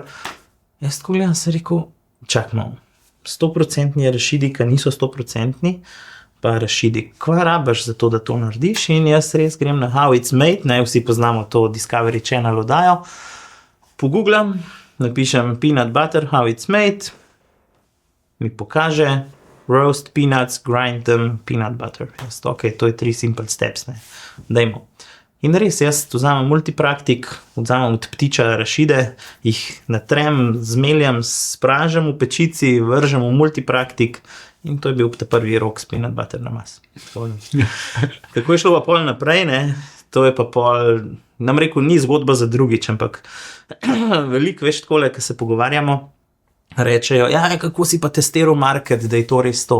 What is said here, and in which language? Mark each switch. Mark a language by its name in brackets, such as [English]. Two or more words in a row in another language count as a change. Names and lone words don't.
[Slovenian] Jaz tako gledam, sem rekel, čak malo, 100% arašidi, ki niso 100%, pa arašidi, kva rabaš za to, da to narediš? In jaz res grem na How It's Made, vsi poznamo to Discovery Channel oddajo, pogooglam, napišem [English] peanut butter, How It's Made, [Slovenian] mi pokaže, [English] roast peanuts, grind them, peanut butter. [Slovenian] Ok, to je 3 [English] simple steps, [Slovenian] dajmo. In res, jaz vzamem multipraktik, vzamem od ptiča arašide, jih natrem, zmeljam, spražem v pečici, vržem v multipraktik in to je bil ta prvi rok s [English] peanut butter [Slovenian] namaz. Kako je šlo pa pol naprej, to je pa pol, nam rekel, ni zgodba za drugič, ampak veliko, veš, takole, ko se pogovarjamo, rečejo, kako si pa testiral market, da je to res to.